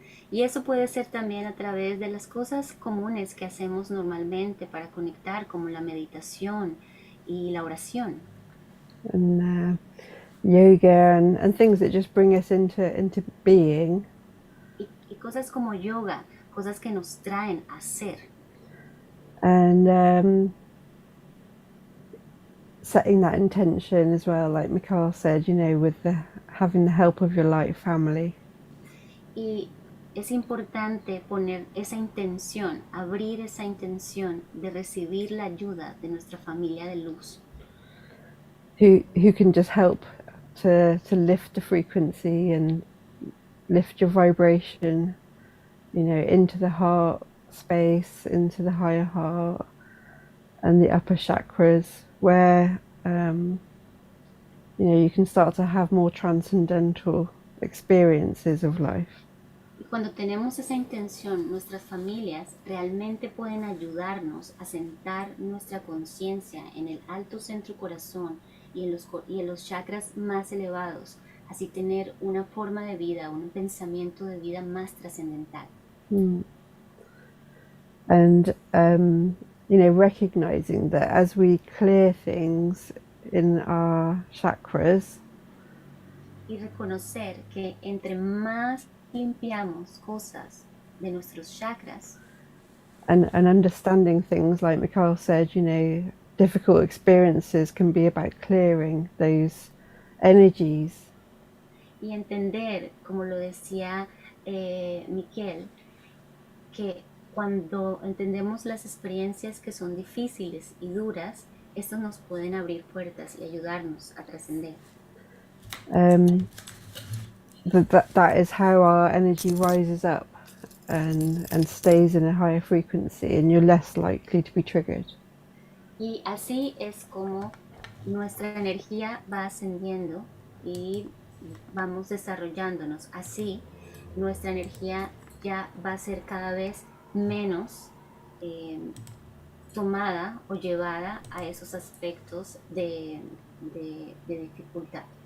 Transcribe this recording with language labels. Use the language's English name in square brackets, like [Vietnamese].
[Spanish] Y eso puede ser también a través de las cosas comunes que hacemos normalmente para conectar, como la meditación y la oración. [English] And yoga and things that just bring us into being. [Spanish] Y cosas como yoga, cosas que nos traen a ser. [English] And setting that intention as well, like Mikhail said, you know, with having the help of your light family. [Spanish] Y es importante poner esa intención, abrir esa intención de recibir la ayuda de nuestra familia de luz. [English] Who can just help to lift the frequency and lift your vibration, you know, into the heart space, into the higher heart and the upper chakras, where you know, you can start to have more transcendental experiences of life. [Spanish] Y cuando tenemos esa intención, nuestras familias realmente pueden ayudarnos a sentar nuestra conciencia en el alto centro corazón y en los chakras más elevados, así tener una forma de vida, un pensamiento de vida más trascendental. [English] And you know, recognizing that as we clear things in our chakras, [Spanish] y reconocer que entre más limpiamos cosas de nuestros chakras, [English] and understanding things, like Mikhail said, you know, difficult experiences can be about clearing those energies. [Spanish] Y entender, como lo decía Michel, que cuando entendemos las experiencias que son difíciles y duras, estos nos pueden abrir puertas y ayudarnos a trascender. [English] That is how our energy rises up and stays in a higher frequency, and you're less likely to be triggered. [Spanish] Y así es como nuestra energía va ascendiendo y vamos desarrollándonos. Así nuestra energía ya va a ser cada vez menos tomada o llevada a esos aspectos de dificultad.